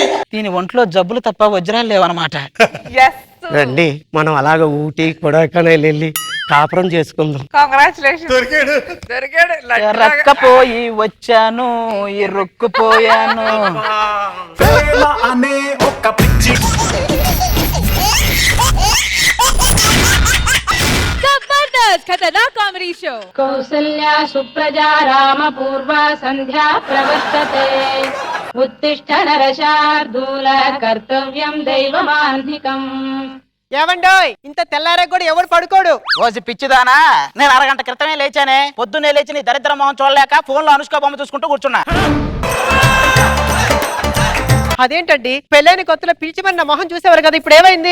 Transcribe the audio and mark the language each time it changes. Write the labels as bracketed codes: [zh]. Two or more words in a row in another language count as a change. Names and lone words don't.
[te] దీని ఒంట్లో జబ్బులు తప్ప వజ్రాలు లేవన్నమాట. రండి మనం అలాగ ఊటీ కొడైకెనాల్ వెళ్ళి కాపురం చేసుకుందాం. రక్కపోయి వచ్చాను, ఇరుక్కుపోయాను. అనే ఒక పిచ్చి [hi] जबरदस्त खतरनाक [en] comedy show. [sa] कौसल्या सुप्रजा राम पूर्वा संध्या प्रवर्तते उत्तिष्ठ नरशार्दूल कर्तव्यं दैवमान्धिकम्. [te] ఏమండోయ్, ఇంత తెల్లారే కూడా ఎవరు పడుకోడు? రోజు పిచ్చిదానా, నేను అరగంట క్రితమే లేచానే. పొద్దున్నే లేచి నీ దరిద్ర మొహం చూడలేక ఫోన్ లో అనుష్క బొమ్మ చూసుకుంటూ కూర్చున్నా. అదేంటండి, పెళ్ళైన కొత్తలో పిలిచిమన్న మొహం చూసేవారు కదా, ఇప్పుడు ఏమైంది?